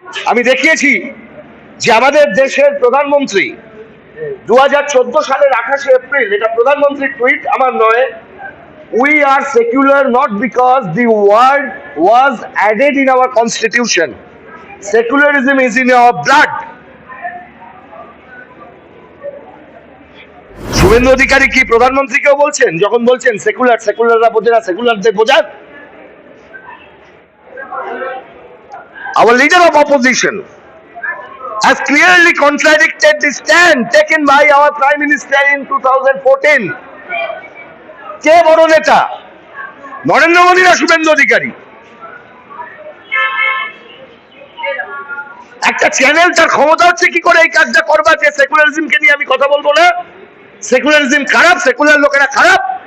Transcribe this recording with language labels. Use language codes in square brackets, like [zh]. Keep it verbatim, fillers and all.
[bn] আমি দেখিয়েছি যে আমাদের দেশের প্রধানমন্ত্রী দু হাজার চোদ্দ সালের আঠাশে এপ্রিল, এটা প্রধানমন্ত্রীর টুইট আমার নয়, [en] We are secular not because the word was added in our constitution, secularism is in our blood. [bn] Suvendu Adhikari কি প্রধানমন্ত্রীকেও বলছেন যখন বলছেন সেকুলার, সেকুলাররা বোঝে না, সেকুলারদের বোঝান? [en] Our leader of opposition has clearly contradicted the stand taken by our Prime Minister in twenty fourteen. [bn] কে বড় নেতা, নরেন্দ্র মোদী না শুভেন্দু অধিকারী? একটা চ্যানেল, তার ক্ষমতা হচ্ছে কি করে এই কাজটা করবার, যে সেকুলারিজমকে নিয়ে আমি কথা বলবো না, সেকুলারিজম খারাপ, সেকুলার লোকেরা খারাপ।